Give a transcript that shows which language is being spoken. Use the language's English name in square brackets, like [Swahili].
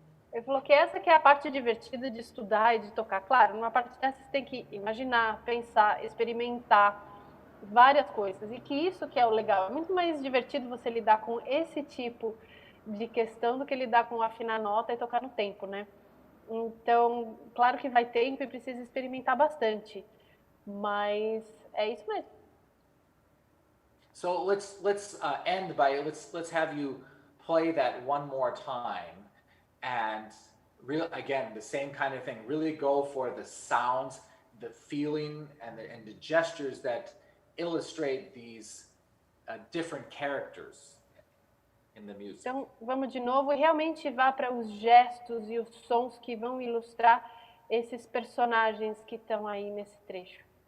[Portuguese] Ele falou que essa que é a parte divertida de estudar e de tocar. Claro, numa parte dessa você tem que imaginar, pensar, experimentar várias coisas. E que isso que é o legal. É muito mais divertido você lidar com esse tipo de questão do que lidar com afinar nota e tocar no tempo, né? Então, claro que vai tempo e precisa experimentar bastante. Mas é isso mesmo. [English] So let's end by let's have you play that one more time, and again the same kind of thing. Really go for the sounds, the feeling, and the gestures that illustrate these different characters in the music. [Portuguese] Então, vamos de novo e realmente vá para os gestos e os sons que vão ilustrar esses personagens que estão aí nesse trecho.